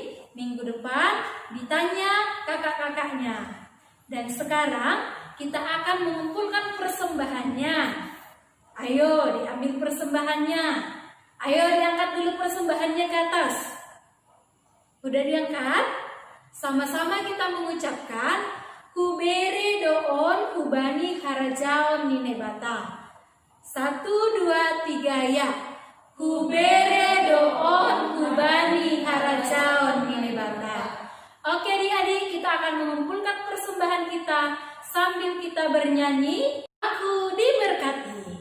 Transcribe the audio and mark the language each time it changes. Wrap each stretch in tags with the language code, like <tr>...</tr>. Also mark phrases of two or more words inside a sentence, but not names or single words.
<id>Minggu depan ditanya kakak-kakaknya. Dan sekarang kita akan mengumpulkan persembahannya. Ayo diambil persembahannya. Ayo diangkat dulu persembahannya ke atas. Udah diangkat? Sama-sama kita mengucapkan</id> <smr>Kubere doon hubani harajaon ninebata.</smr> <id>1, 2, 3 ya.</id> <smr>Kubere doon hubani harajaon ninebata.</smr> <id>Oke adik-adik, kita akan mengumpulkan persembahan kita sambil kita bernyanyi. Aku diberkati.</id>